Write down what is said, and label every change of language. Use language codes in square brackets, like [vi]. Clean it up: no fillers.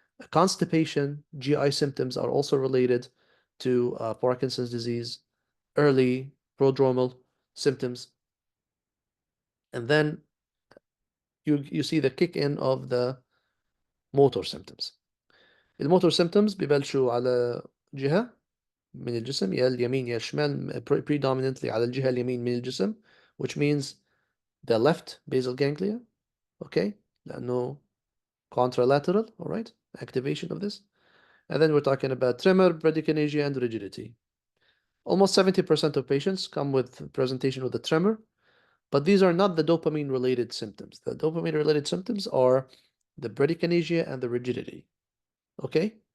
[en] Constipation, GI symptoms are also related to Parkinson's disease, early prodromal symptoms. And then you see the kick in of the motor symptoms. [ar] الموتور symptoms ببلشوا على جهة من الجسم يا اليمين يا الشمال, predominantly على الجهة اليمين من الجسم, which means the left basal ganglia, okay, لأنه contralateral, all right, activation of this. [en] And then we're talking about tremor, bradykinesia, and rigidity. Almost 70% of patients come with presentation with a tremor, but these are not the dopamine-related symptoms. The dopamine-related symptoms are the bradykinesia and the rigidity, okay?